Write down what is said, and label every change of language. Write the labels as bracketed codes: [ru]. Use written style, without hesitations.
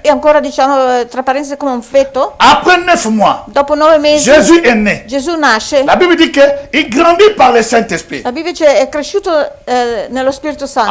[it] e ancora diciamo tra parentesi come un feto. [fr] Après 9 mois, [it] Dopo 9 mesi [fr] Jésus est né. [it] Gesù nasce. [fr] La Bible dit qu'il grandit par le Saint-Esprit. [it] La Bibbia dice è cresciuto nello Spirito Santo.